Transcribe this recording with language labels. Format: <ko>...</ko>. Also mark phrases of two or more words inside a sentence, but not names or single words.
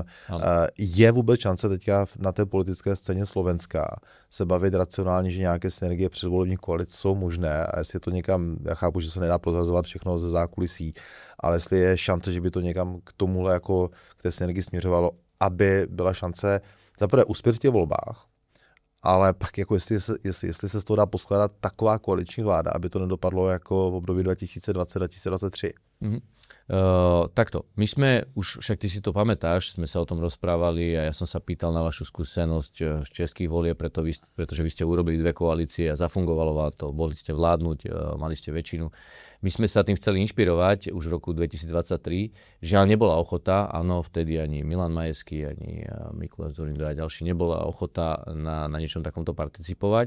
<cs>Je vůbec šance teďka na té politické scéně Slovenska se bavit racionálně, že nějaké synergie předvolebních koalic jsou možné a jestli je to někam, já chápu, že se nedá prozrazovat všechno ze zákulisí, ale jestli je šance, že by to někam k tomuhle jako k té synergii směřovalo, aby byla šance zaprvé uspět v těch volbách, ale pak jako jestli se z toho dá poskládat taková koaliční vláda, aby to nedopadlo jako v období 2020-2023.</cs> <sk>Takto, my sme už, však ty si to pamätáš, sme sa o tom rozprávali a ja som sa pýtal na vašu skúsenosť z českých volieb, pretože vy ste urobili 2 koalície a zafungovalo vám to, boli ste vládnuť, mali ste väčšinu. My sme sa tým chceli inšpirovať už v roku 2023, žiaľ nebola ochota, áno, vtedy ani Milan Majerský, ani Mikuláš Dzurinda a ďalší nebola ochota na niečom takomto participovať.</sk>